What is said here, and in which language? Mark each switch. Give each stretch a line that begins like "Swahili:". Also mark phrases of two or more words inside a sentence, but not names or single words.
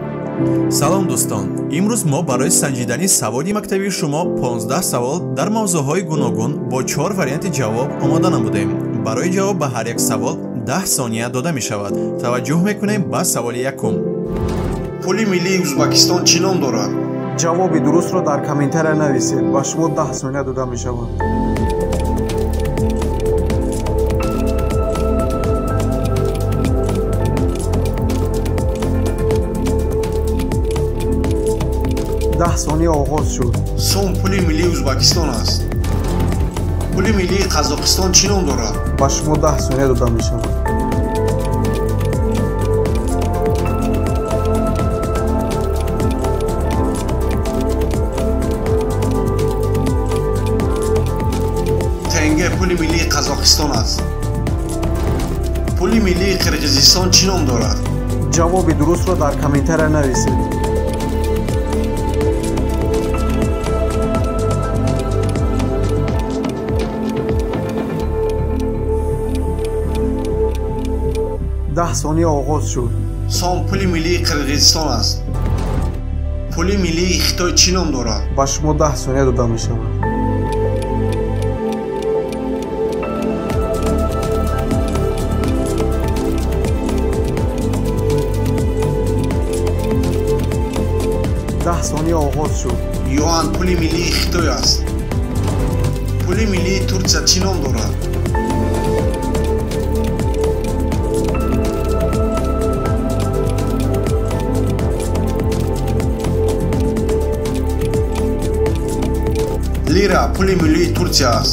Tajik: салом дӯстон, имрӯз мо барои санҷидани саволи мактаби шумо 15 савол дар мавзӯъҳои гуногун бо 4 варианти ҷавоб омода намудем. Барои ҷавоб ба ҳар як савол 10 сония дода мешавад. таваҷҷӯҳ мекунем ба саволи якум. пули миллии Ӯзбекистон чӣ ном дорад? ҷавоби дурустро дар комментария нависед. Ба шумо 10 сония дода мешавад.
Persian: ده ثانیه آغاز شد.
Tajik: сум пули миллии Ӯзбекистон аст. пули миллии Қазоқистон чӣ ном дорад? ба шумо 10 ثانیه дода мешавад. тенге пули миллии Қазоқистон аст. пули миллии Қирғизистон чӣ ном дорад? ҷавоби дурустро дар комментария нависед.
Persian: ده ثانیه آغاز شد.
Tajik: сом пули миллии Қирғизистон аст. пули миллии Хитой чӣ ном дорад? ба шумо 10 ثانیه дода мешавад.
Persian: ده ثانیه آغاز شد.
Tajik: юан пули миллии Хитой аст. пули миллии Турсия чӣ ном дорад? лира пули миллии Турсия аст.